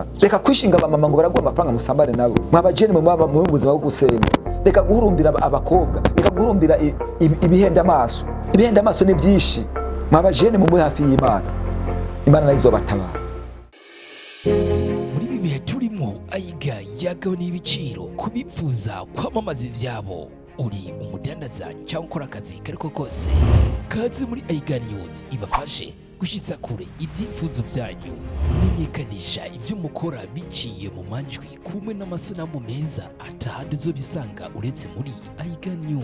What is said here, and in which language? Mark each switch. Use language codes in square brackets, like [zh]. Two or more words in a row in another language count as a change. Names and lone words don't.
[rn] Reka kwishinga abamama ngo baraguha amafaranga musambane nabo. Mwabajene mu buzima bwo gusenga, reka guhurumbira abakobwa, reka guhurumbira ibihenda amaso. Ibihenda amaso ni byinshi. Mwabajene mube hafi y'Imana, Imana nayo izobatabara. Muri ibi bihe turimo ayiga yagabanya ibiciro kubipfuza kwamamaza ivyabo. Uri umudandaza cyangwa ukora akazi kariko kose, kaze muri ikiganiro ibafashe gushitsa kure ibyifuzo byanyu, menyekanisha ibyo mukora biciye mu manjwi kumwe n'amasanamu meza atahandi zo bisanga uretse muri ikiganiro.